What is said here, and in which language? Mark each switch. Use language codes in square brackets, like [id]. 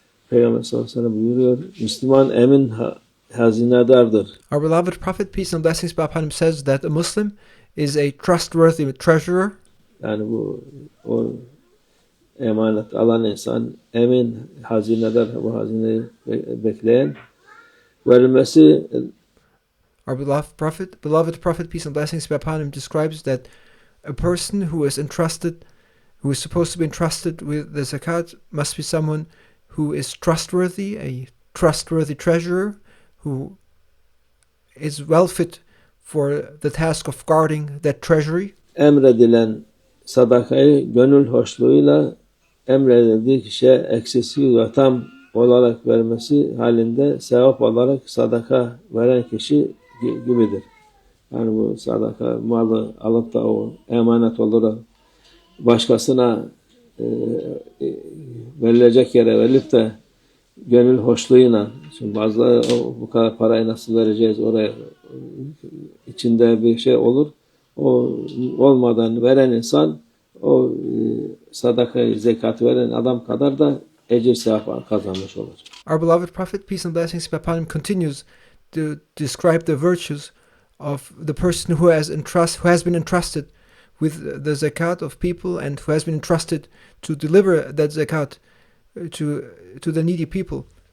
[tr] Peygamber sallallahu aleyhi ve sellem buyuruyor, Müslüman emin hazinedardır. [en] Our beloved Prophet, peace and blessings be upon him, says that a Muslim is a trustworthy treasurer. [tr] Yani o emanet alan insan emin hazinedar, bu hazineyi bekleyen, verilmesi. [en] Our beloved Prophet, peace and blessings be upon him, describes that a person who is supposed to be entrusted with the zakat must be someone who is trustworthy, a trustworthy treasurer, who is well fit for the task of guarding that treasury. [tr] Emredilen sadakayı gönül hoşluğuyla emredildiği kişiye eksiksiz ve tam olarak vermesi halinde sevap olarak sadaka veren kişi gibidir. Yani bu sadaka malı alıp da o emanet olarak başkasına verilecek yere verilip de gönül hoşluğuyla, şimdi bazıları bu kadar parayı nasıl vereceğiz oraya, içinde bir şey olur. O olmadan veren insan o sadakayı, zekatı veren adam kadar da ecir sevap kazanmış olur. [en] Our beloved Prophet, peace and blessings be upon him, continues to describe the virtues of the person who has been entrusted with the zakat of people and who has been entrusted to deliver that zakat to the needy people.